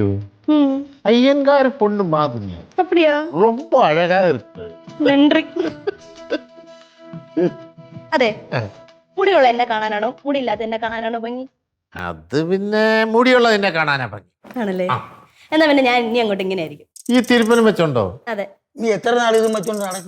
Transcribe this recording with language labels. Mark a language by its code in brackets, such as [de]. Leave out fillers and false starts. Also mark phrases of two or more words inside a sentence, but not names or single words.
[ta] ம் ஐயங்கார பொண்ணு மாதிரி. அப்படியா ரொம்ப அழகா இருக்கு. [ml] നன்றി അതെ മുടിയുള്ള എന്നെ കാണാനാണോ മുടിയില്ലാത്ത എന്നെ കാണാനാണോ ഭംഗി? അത് പിന്നെ മുടിയുള്ളതിനെ കാണാനാ ഭംഗി. ആണല്ലേ? എന്നാ പിന്നെ ഞാൻ ഇനി അങ്ങോട്ട് ഇങ്ങനെ ആയിരിക്കും. ഈ തിരുപ്പനും വെച്ചോണ്ടോ? അതെ. നീ എത്ര നാൾ ഇതും വെച്ചോണ്ട് നടക്കും?